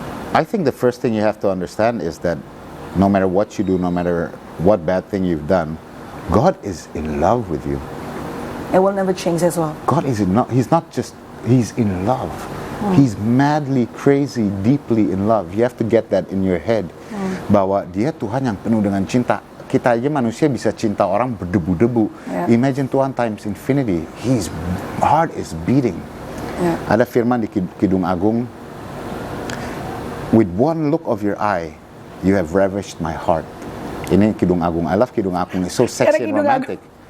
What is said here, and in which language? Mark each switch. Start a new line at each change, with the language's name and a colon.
English: I think the first thing you have to understand is that no matter what you do, no matter what bad thing you've done, God is in love with you. It will never change as well. God is He's not just, He's in love. He's madly, crazy, deeply in love. You have to get that in your head.
Indonesian: Bahwa Dia Tuhan yang penuh dengan cinta. Kita aja manusia bisa cinta orang berdebu-debu.
English: Imagine Tuhan times infinity. His heart is beating.
Indonesian: Ada firman di Kidung Agung,
English: with one look of your eye, you have ravished my heart. Ini Kidung Agung. I love Kidung Agung. It's so sexy and romantic.